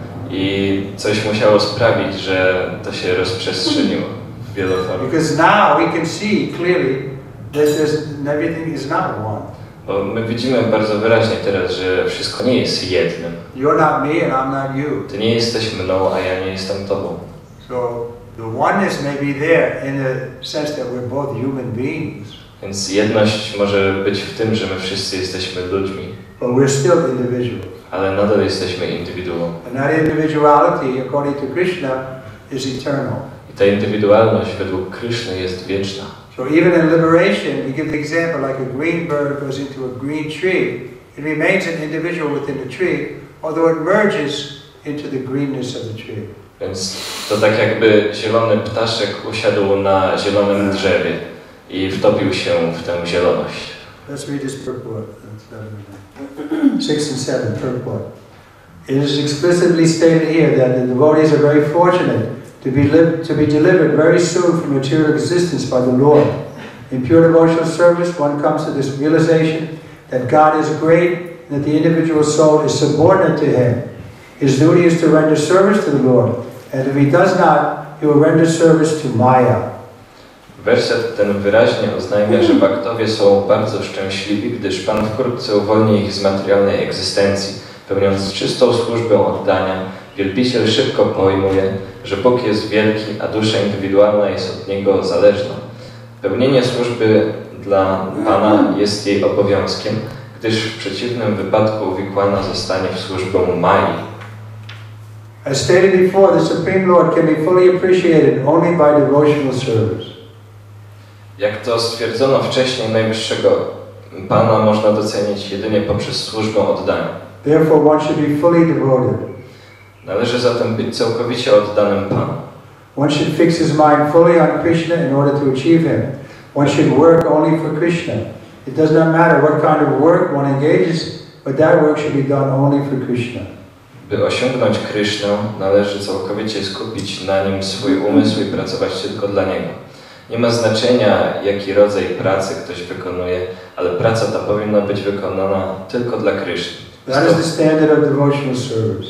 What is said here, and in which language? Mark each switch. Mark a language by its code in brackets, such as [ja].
[pl] I coś musiało sprawić, że to się rozprzestrzeniło w wieloformie. [en] Because now we can see clearly that everything is not one. [pl] Bo my widzimy bardzo wyraźnie teraz, że wszystko nie jest jednym. [en] You're not me and I'm not you. [pl] Ty nie jesteś mną, a ja nie jestem tobą. [en] So the oneness may be there in the sense that we're both human beings. [pl] Więc jedność może być w tym, że my wszyscy jesteśmy ludźmi. [en] But we're still individuals. [pl] Ale nadal jesteśmy indywiduum. [en] And that individuality, according to Krishna, is eternal. [pl] I ta indywidualność według Kryszny jest wieczna. [en] So even in liberation, we give the example like a green bird goes into a green tree. It remains an individual within the tree, although it merges into the greenness of the tree. [pl] Więc to tak jakby zielony ptaszek usiadł na zielonym drzewie i wtopił się w tę zieloność. [en] Let's read this purport. 6 and 7 purport. It is explicitly stated here that the devotees are very fortunate to be delivered very soon from material existence by the Lord. In pure devotional service, one comes to this realization that God is great and that the individual soul is subordinate to Him. His duty is to render service to the Lord, and if he does not, he will render service to Maya. [pl] Werset ten wyraźnie oznajmia, że baktowie są bardzo szczęśliwi, gdyż Pan wkrótce uwolni ich z materialnej egzystencji. Pełniąc czystą służbę oddania, wielbiciel szybko pojmuje, że Bóg jest wielki, a dusza indywidualna jest od Niego zależna. Pełnienie służby dla Pana jest jej obowiązkiem, gdyż w przeciwnym wypadku uwikłana zostanie w służbę Mai. [en] As stated before, the Supreme Lord can be fully appreciated only by devotional service. [pl] Jak to stwierdzono wcześniej, najwyższego Pana można docenić jedynie poprzez służbę oddania. [en] Therefore, one should be fully devoted. [pl] Należy zatem być całkowicie oddanym Panu. [en] One should fix his mind fully on Krishna in order to achieve Him. One should work only for Krishna. It does not matter what kind of work one engages, but that work should be done only for Krishna. [pl] By osiągnąć Krishnę, należy całkowicie skupić na nim swój umysł i pracować tylko dla Niego. Nie ma znaczenia, jaki rodzaj pracy ktoś wykonuje, ale praca ta powinna być wykonana tylko dla Krishny. [en] That is the standard of devotional service.